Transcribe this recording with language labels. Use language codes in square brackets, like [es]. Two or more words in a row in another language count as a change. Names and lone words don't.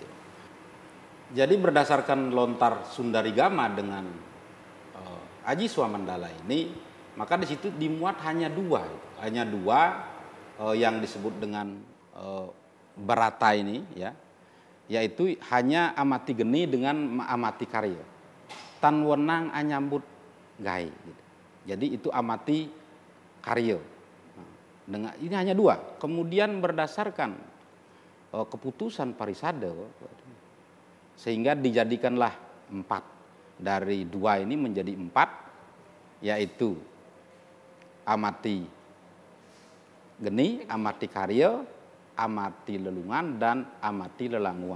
[id] Jadi berdasarkan lontar Sundarigama dengan Aji Swamandala ini, maka di situ dimuat hanya dua yang disebut dengan Barata ini, ya, yaitu hanya amati geni dengan amati karya. [ban] Tan wenang anyambut gai. Gitu. [id] Jadi itu amati karya. Dengan ini hanya dua. Kemudian berdasarkan keputusan Parisade, sehingga dijadikanlah 4. Dari 2 ini menjadi 4, yaitu amati geni, amati karya, amati lelungan, dan amati lelanguan.